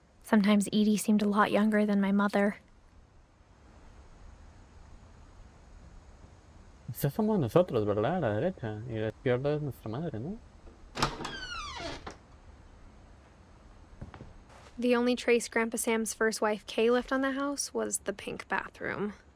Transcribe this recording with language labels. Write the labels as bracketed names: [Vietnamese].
[English] Sometimes Edie seemed a lot younger than my mother. [Spanish] Estos somos nosotros, ¿verdad? A la derecha. Y la izquierda es nuestra madre, ¿no? [English] The only trace Grandpa Sam's first wife, Kay, left on the house was the pink bathroom.